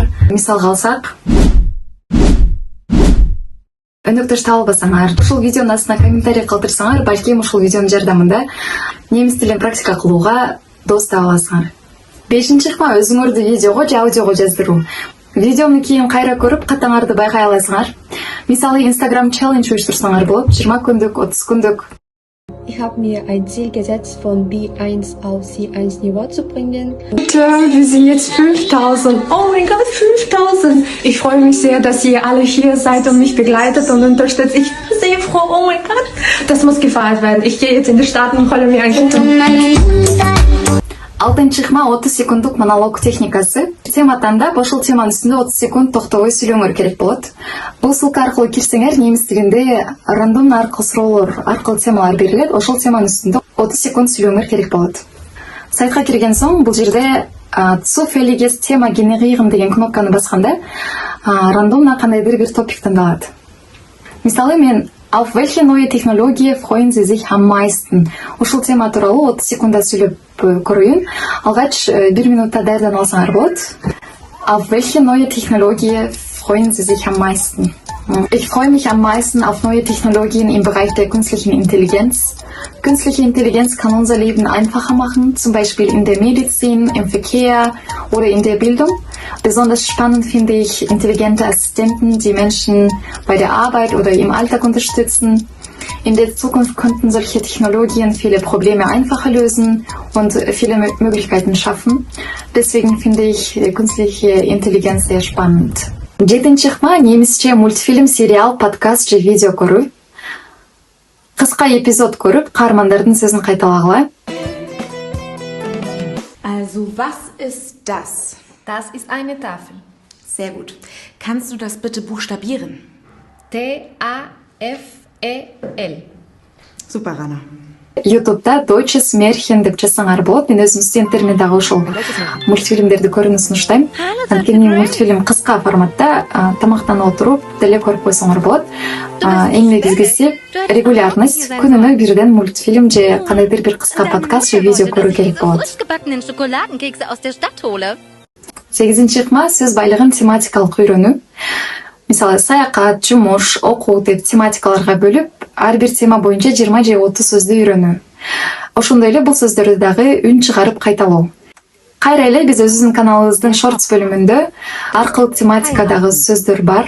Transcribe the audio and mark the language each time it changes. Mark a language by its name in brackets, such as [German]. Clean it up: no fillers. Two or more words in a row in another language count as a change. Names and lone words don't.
[Kyrgyz] Мисалга алсак, өнөктөш таба албасаңар, ушул видеонун астына комментарий калтырсаңар, балким ушул видеонун жардамында немис тилин практика кылууга дос таба аласыңар. Бешинчи ыкма өзүңөрдү видеого же аудиого жаздыруу. Видеону кийин кайра көрүп, катаңарды байкай аласыңар. Мисалы Instagram challenge уюштурсаңар болот, 20 күндүк, 30 күндүк. [German] Ich habe mir ein Ziel gesetzt, von B1 auf C1 Niveau zu bringen. Wir sind jetzt 5000. Oh mein Gott, 5000. Ich freue mich sehr, dass ihr alle hier seid und mich begleitet und unterstützt. Ich bin sehr froh. Oh mein Gott. Das muss gefeiert werden. Ich gehe jetzt in die Stadt und hole mir ein Kuchen. [Kyrgyz] Алтынчы ыкма 30 секунддук монолог техникасы. Тема тандап, ошол теманын үстүндө 30 секунд токтобой сүйлөңөр керек болот. Бул ссылка аркылуу кирсеңер, немис тилинде рандом аркылуу суроолор, аркылуу темалар берилет. Ошол теманын үстүндө 30 секунд сүйлөңөр керек болот. Сайтка кирген соң, бул жерде [German] zufälliges Thema generieren [Kyrgyz] деген кнопканы басканда, рандомно кандайдыр бир топик тандалат. Мисалы мен [German] Auf welche neue Technologie freuen Sie sich am meisten? [Kyrgyz] Ушул тема тууралуу 30 секундда сүйлөп көрөйүн. Алгач 1 минутта даярданып алсаңар болот. [German] Auf welche neue Technologie freuen Sie sich am meisten? Ich freue mich am meisten auf neue Technologien im Bereich der künstlichen Intelligenz. Künstliche Intelligenz kann unser Leben einfacher machen, zum Beispiel in der Medizin, im Verkehr oder in der Bildung. Besonders spannend finde ich intelligente Assistenten, die Menschen bei der Arbeit oder im Alltag unterstützen. In der Zukunft könnten solche Technologien viele Probleme einfacher lösen und viele Möglichkeiten schaffen. Deswegen finde ich künstliche Intelligenz sehr spannend. [Kyrgyz] Жетинчи ыкма немисче мультфильм, сериал, подкаст же видео көрүү. Кыска эпизод көрүп, каармандардын сөзүн кайталагыла. [German] Also, was ist das? Das ist eine Tafel. Sehr gut. Kannst du das bitte buchstabieren? T-A-F-E-L. Super, Rana. [Kyrgyz] YouTube'da [German] Deutsches Märchen [Kyrgyz] деп жазсаңар болот. Мен өзүм студенттериме дагы ошол мультфильмдерди көрүүнү сунуштайм. Анткени мультфильм кыска форматта, тамактанып отуруп деле көрүп койсоңор болот. Эң негизгиси регулярность. Күнүнө бирден мультфильм же кандайдыр бир кыска подкаст же видео көрүү керек болот. [German] Frischgebackenen Schokoladenkekse aus der Stadt hole. [Kyrgyz] 8-чи ыкма сөз байлыгын тематикалык үйрөнүү. Мисалы, саякат, жумуш, окуу деп тематикаларга бөлүп, ар бир тема боюнча 20 же 30 сөздү үйрөнүү. Ошондой эле бул сөздөрдү дагы үн чыгарып кайталоо. Кайра эле биз өзүбүздүн каналыбыздын shorts бөлүмүндө ар кыл тематикадагы сөздөр бар.